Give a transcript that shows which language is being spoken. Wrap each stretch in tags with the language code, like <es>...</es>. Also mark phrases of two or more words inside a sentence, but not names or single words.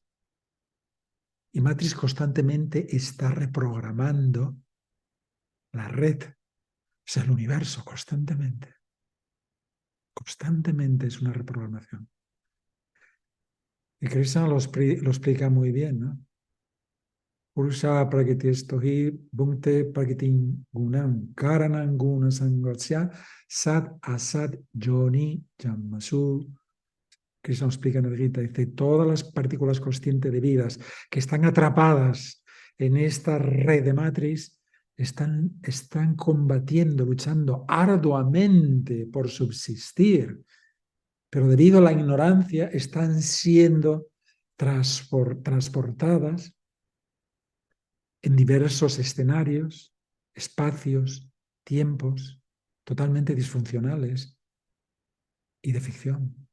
<es>Y Matrix constantemente está reprogramando la red, o sea, el universo, constantemente. Constantemente es una reprogramación. Y Krishna lo explica muy bien, ¿no?</es> <sa>पुरुषः प्रकृतिस्थो हि भुङ्क्ते प्रकृतिजान् गुणान् कारणं गुणसङ्गोऽस्य सदसद्योनिजन्मसु.</sa> <es>Krishna nos explica en el Gita, dice, todas las partículas conscientes de vidas que están atrapadas en esta red de matriz están combatiendo, luchando arduamente por subsistir, pero debido a la ignorancia están siendo transportadas en diversos escenarios, espacios, tiempos totalmente disfuncionales y de ficción.</es>